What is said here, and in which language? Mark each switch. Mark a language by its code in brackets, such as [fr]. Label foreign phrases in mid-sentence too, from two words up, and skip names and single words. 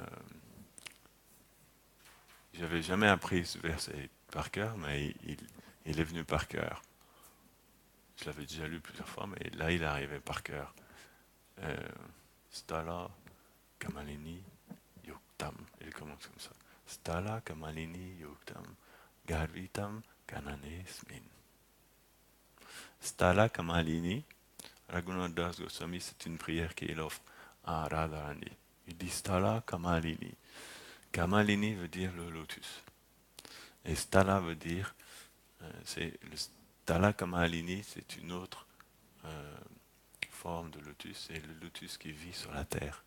[fr] J'avais jamais appris ce verset par cœur, mais il est venu par cœur. Je l'avais déjà lu plusieurs fois, mais là il est arrivé par cœur. [sa] Stala Kamalini Yuktam. [fr] Il commence comme ça. [sa] Stala Kamalini Yuktam. Garvitam Kananesmin. Stala Kamalini, Raghunath Das Goswami, [fr] c'est une prière qu'il offre à Radharani. Il dit [sa] Stala Kamalini. [fr] Kamalini veut dire le lotus. Et Stala veut dire, c'est le [sa] Stala Kamalini, [fr] c'est une autre forme de lotus, c'est le lotus qui vit sur la terre.